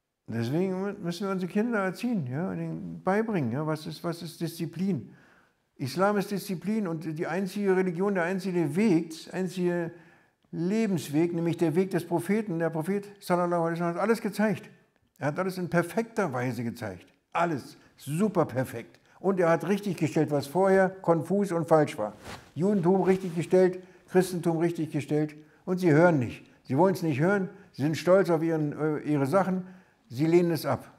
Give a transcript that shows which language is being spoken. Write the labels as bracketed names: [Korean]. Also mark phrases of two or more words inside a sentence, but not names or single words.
[German] Deswegen müssen wir unsere Kinder erziehen, ja, und ihnen beibringen, ja, was ist Disziplin. Islam ist Disziplin und die einzige Religion, der einzige Weg, der einzige Lebensweg, nämlich der Weg des Propheten. Der Prophet [Arabic] صلى الله عليه وسلم [German] hat alles gezeigt. Er hat alles in perfekter Weise gezeigt. Alles super perfekt. Und er hat richtig gestellt, was vorher konfus und falsch war. Judentum richtig gestellt, Christentum richtig gestellt und sie hören nicht. Sie wollen es nicht hören, sie sind stolz auf ihre Sachen, sie lehnen es ab.